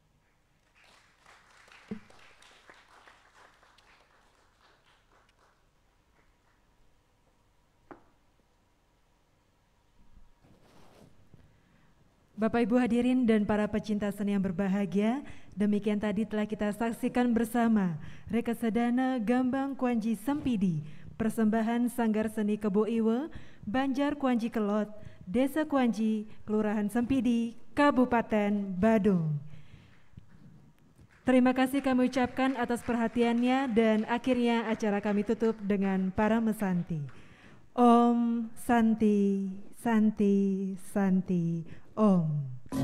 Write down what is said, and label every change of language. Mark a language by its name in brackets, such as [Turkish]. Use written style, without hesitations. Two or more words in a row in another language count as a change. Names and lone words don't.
[Indonesian] Bapak Ibu hadirin dan para pecinta seni yang berbahagia, demikian tadi telah kita saksikan bersama Rekasadana Gambang Kuanyi Sempidi, persembahan Sanggar Seni Kebo Iwe, Banjar Kuanyi Kelot, Desa Kuanyi, Kelurahan Sempidi, Kabupaten Badung. Terima kasih kami ucapkan atas perhatiannya dan akhirnya acara kami tutup dengan Parame Santi. [Sanskrit] Om Santi, Santi, Santi, Om.